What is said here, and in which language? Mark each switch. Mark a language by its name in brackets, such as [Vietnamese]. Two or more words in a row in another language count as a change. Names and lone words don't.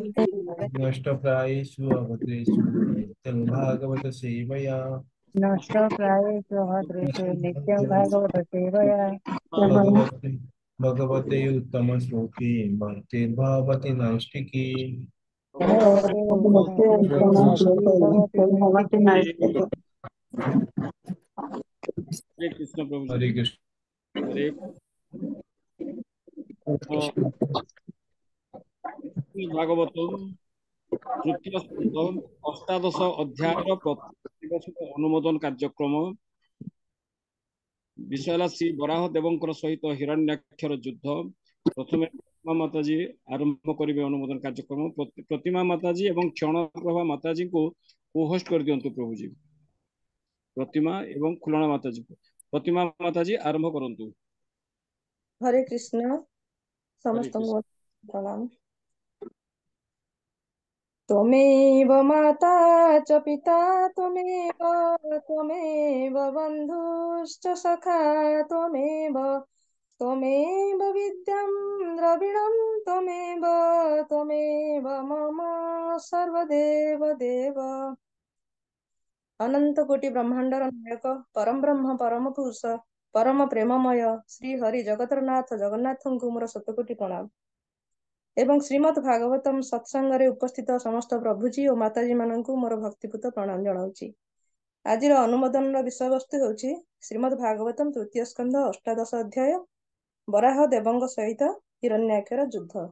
[Sanskrit] नष्टप्रायेषु अभद्रेषु नित्यं भागवत सेवया नष्टप्रायेषु भद्रेषु नित्यं भागवत सेवया। भगवते भगवते उत्तमश्लोके भक्तिर्भवति नैष्टिकी। भगवते उत्तमश्लोके भक्तिर्भवति नैष्ठिकी। हरे कृष्ण प्रभु जी। हरे कृष्ण। [Odia] ହରେ ଭାଗବତମ ତୃତୀୟ ସ୍କନ୍ଦ ଅଷ୍ଟାଦଶ ଅଧ୍ୟାୟର ପ୍ରତିବର୍ଷ ଅନୁମୋଦନ କାର୍ଯ୍ୟକ୍ରମ ବିଷୟ ହେଲା ଶ୍ରୀ ବରାହ ଦେବଙ୍କର ସହିତ ହିରଣ୍ୟାକ୍ଷର ଯୁଦ୍ଧ। ପ୍ରଥମେ ପ୍ରତିମା ମାତାଜୀ ଆରମ୍ଭ କରିବେ ଅନୁମୋଦନ କାର୍ଯ୍ୟକ୍ରମ। ପ୍ରତିମା ମାତାଜୀ ଏବଂ କ୍ଷଣପ୍ରଭା ମାତାଜୀଙ୍କୁ କୋ-ହୋଷ୍ଟ କରିଦିଅନ୍ତୁ ପ୍ରଭୁଜୀ। ପ୍ରତିମା ଏବଂ ଖୁଲଣା ମାତାଜୀଙ୍କୁ। ପ୍ରତିମା ମାତାଜୀ ଆରମ୍ଭ କରନ୍ତୁ। [Sanskrit] हरे कृष्ण ହରେ କୃଷ୍ଣ। [Odia] ସମସ୍ତଙ୍କୁ ପ୍ରଣାମ। [Sanskrit] त्वमेव माता च पिता त्वमेव त्वमेव बन्धुश्च सखा त्वमेव त्वमेव विद्यां द्रविणं त्वमेव त्वमेव मम सर्वदेव देव। [Odia] ଅନନ୍ତ କୋଟି ବ୍ରହ୍ମାଣ୍ଡର ନାୟକ ପରମ ବ୍ରହ୍ମ ପରମ ପୁରୁଷ ପରମ ପ୍ରେମମୟ ଶ୍ରୀ ହରି ଜଗତରନାଥ ଜଗନ୍ନାଥଙ୍କୁ ମୋର ଶତକୋଟି ପ୍ରଣାମ ଏବଂ ଶ୍ରୀମଦ୍ ଭାଗବତମ ସତ୍ସଙ୍ଗରେ ଉପସ୍ଥିତ ସମସ୍ତ ପ୍ରଭୁଜୀ ଓ ମାତାଜୀ ମାନଙ୍କୁ ମୋର ଭକ୍ତିପୂତ ପ୍ରଣାମ ଜଣାଉଛି। ଆଜିର ଅନୁମୋଦନର ବିଷୟବସ୍ତୁ ହେଉଛି ଶ୍ରୀମଦ୍ ଭାଗବତମ ତୃତୀୟ ସ୍କନ୍ଧ ଅଷ୍ଟାଦଶ ଅଧ୍ୟାୟ ବରାହ ଦେବଙ୍କ ସହିତ ହିରଣ୍ୟାକ୍ଷର ଯୁଦ୍ଧ।